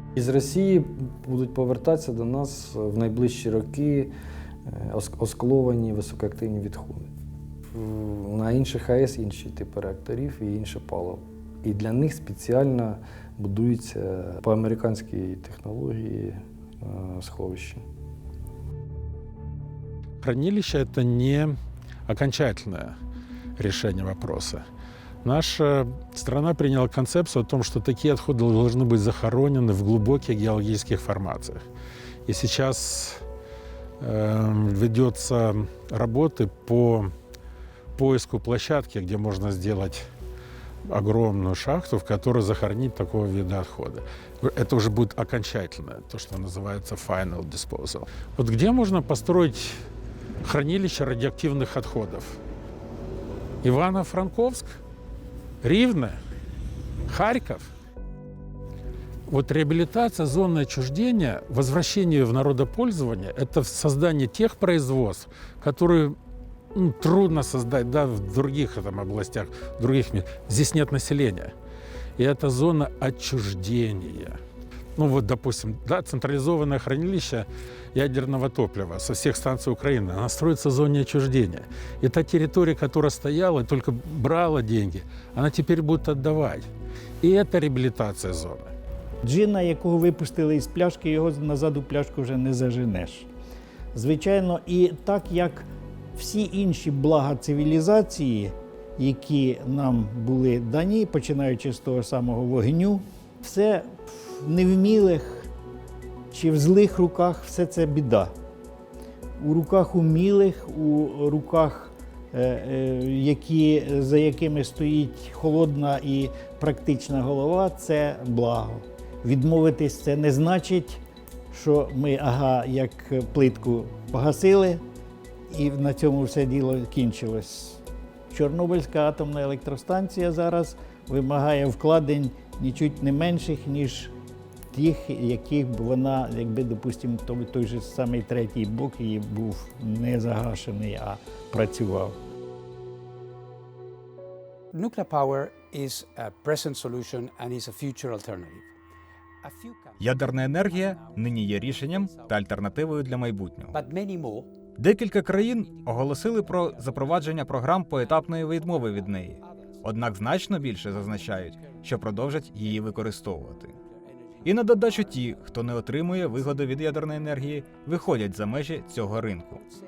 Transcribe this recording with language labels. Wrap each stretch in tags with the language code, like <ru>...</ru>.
<uk>І з Росії будуть повертатися до нас в найближчі роки осколовані високоактивні відходи. На інших АЕС інші типи реакторів і інше паливо. І для них спеціально будується по американській технології сховища.</uk> <ru>Хранилище – это не окончательное решение вопроса. Наша страна приняла концепцию о том, что такие отходы должны быть захоронены в глубоких геологических формациях. И сейчас ведется работы по поиску площадки, где можно сделать огромную шахту, в которой захоронить такого вида отхода. Это уже будет окончательное, то, что называется</ru> <en>final disposal.</en> <ru>Вот где можно построить хранилище радиоактивных отходов? Ивано-Франковск? Ривне? Харьков? Вот реабилитация зоны отчуждения, возвращение в народопользование – это создание тех производств, которые трудно создать в других областях, в других местах. Здесь нет населения. И это зона отчуждения. Допустим, централизованное хранилище ядерного топлива со всех станций Украины, она строится в зоне отчуждения. И та территория, которая стояла и только брала деньги, она теперь будет отдавать. И это реабилитация зоны.</ru> <uk>Джина, якого випустили із пляшки, його назад у пляшку вже не заженеш. Звичайно, і так як всі інші блага цивілізації, які нам були дані, починаючи з того самого вогню, все в невмілих чи в злих руках все це біда. У руках умілих, у руках, за якими стоїть холодна і практична голова, це благо. Відмовитись це не значить, що ми, як плитку погасили, і на цьому все діло кінчилось. Чорнобильська атомна електростанція зараз вимагає вкладень нічуть не менших, ніж тих, яких б вона, якби, допустимо, той же самий третій блок її був не загашений, а працював.</uk> <en>Nuclear power is a present solution and is a future alternative.</en> <uk>Ядерна енергія нині є рішенням та альтернативою для майбутнього. Декілька країн оголосили про запровадження програм поетапної відмови від неї. Однак значно більше зазначають, що продовжать її використовувати. І на додачу ті, хто не отримує вигоди від ядерної енергії, виходять за межі цього ринку.</uk>